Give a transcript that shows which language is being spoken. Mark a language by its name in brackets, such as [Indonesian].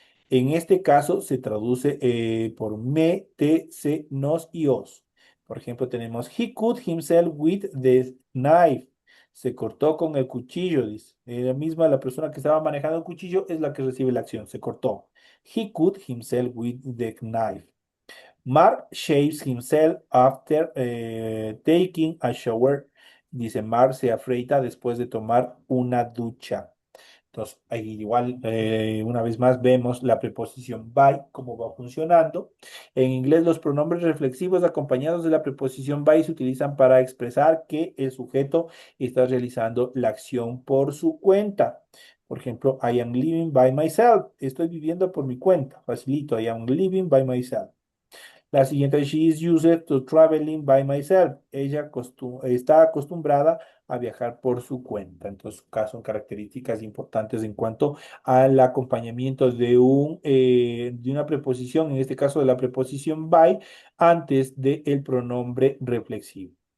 [Spanish] En este caso se traduce por me, te, se, nos y os. Por ejemplo, tenemos [English] he cut himself with the knife. [Spanish] Se cortó con el cuchillo, dice. La misma, la persona que estaba manejando el cuchillo es la que recibe la acción, se cortó. [English] He cut himself with the knife. Mark shaves himself after taking a shower. [Spanish] Dice, Mar se afeita después de tomar una ducha. Entonces, ahí igual, una vez más, vemos la preposición by, cómo va funcionando. En inglés, los pronombres reflexivos acompañados de la preposición by se utilizan para expresar que el sujeto está realizando la acción por su cuenta. Por ejemplo, [English] I am living by myself. [Spanish] Estoy viviendo por mi cuenta. Facilito, [English] I am living by myself. [Spanish] La siguiente, [English] she is used to traveling by myself. [Spanish] Ella está acostumbrada a viajar por su cuenta. Entonces, acá son características importantes en cuanto al acompañamiento de una preposición, en este caso de la preposición by, antes del pronombre reflexivo.